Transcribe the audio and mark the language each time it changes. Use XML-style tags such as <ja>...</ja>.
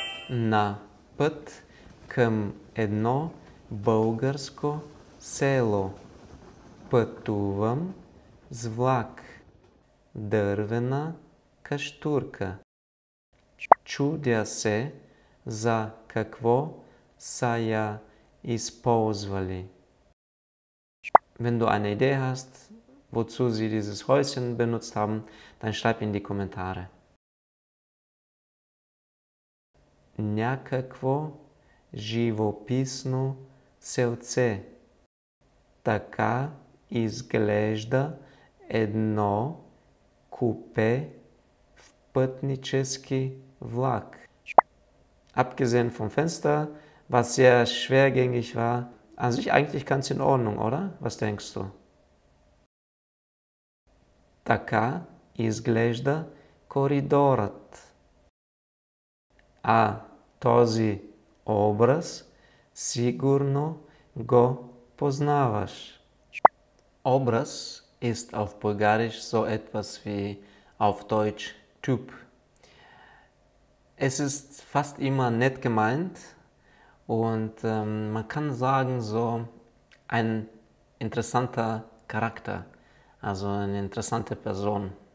<bg>на път към едно българско село. Пътувам с влак. Дървена каштурка. Чудя се за какво са я използвали.</bg> <de>Wenn du eine Idee hast, wozu sie dieses Häuschen benutzt haben, dann schreib in die Kommentare.</de> <bg>Някакво живописно селце. Така изглежда едно купе в пътнически влак.</bg> <de>Abgesehen vom Fenster, was sehr schwergängig war, an sich eigentlich ganz in Ordnung, oder? Was denkst du?</de> <bg>Така изглежда коридорът. А този образ сигурно го познаваш.</bg> <de>Obraz ist auf Bulgarisch so etwas wie auf Deutsch Typ. Es ist fast immer nett gemeint und man kann sagen, so ein interessanter Charakter, also eine interessante Person.</de>